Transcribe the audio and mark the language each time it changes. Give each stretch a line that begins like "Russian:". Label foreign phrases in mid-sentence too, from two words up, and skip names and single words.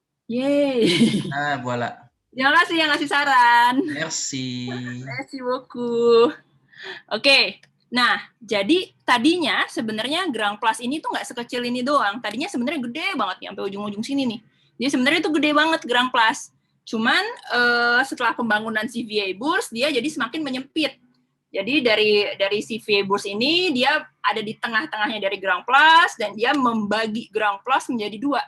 Indonesian: Yeay. Nah, voilà. Terima kasih yang ngasih saran.
French: Merci. Merci beaucoup.
Indonesian: Oke. Nah, jadi tadinya sebenarnya Grand Place ini tuh nggak sekecil ini doang. Tadinya sebenarnya gede banget nih, sampai ujung-ujung sini nih. Dia sebenarnya itu gede banget Grand Place. Cuman setelah pembangunan CVA Bourse, dia jadi semakin menyempit. Jadi dari CVA Bourse ini, dia ada di tengah-tengahnya dari Grand Place, dan dia membagi Grand Place menjadi dua.